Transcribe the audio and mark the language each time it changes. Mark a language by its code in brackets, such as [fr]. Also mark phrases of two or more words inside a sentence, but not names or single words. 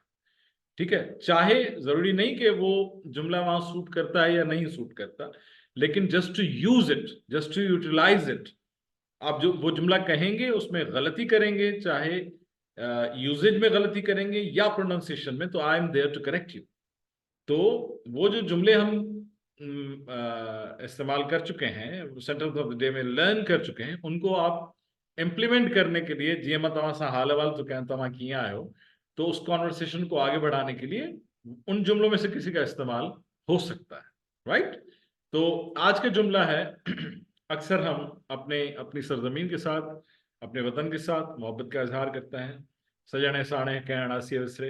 [ur] ٹھیک ہے، چاہے ضروری نہیں کہ وہ جملہ وہاں سوٹ کرتا ہے یا نہیں سوٹ کرتا، لیکن [en] just to use it, just to utilize it, [ur] آپ جو وہ جملہ کہیں گے اس میں غلطی کریں گے، چاہے یوزیج میں غلطی کریں گے یا پرونن سی ایشن میں، تو [en] I am there to correct you. [ur] تو وہ جو جملے ہم استعمال کر چکے ہیں, [en] sentence of the day [ur] میں لرن کر چکے ہیں، ان کو آپ امپلیمنٹ کرنے کے لیے, [sd] जीअं मां तव्हां सां हाल अहवाल थो कयां, तव्हां कीअं आहियो, [ur] تو اس کنورسیشن کو آگے بڑھانے کے لیے ان جملوں میں سے کسی کا استعمال ہو سکتا ہے۔ رائٹ. تو آج کا جملہ ہے اکثر ہم اپنی سرزمین کے ساتھ، اپنے وطن کے ساتھ محبت کا اظہار کرتے ہیں. [sd] सजने साणे कहण आसिया विसरे।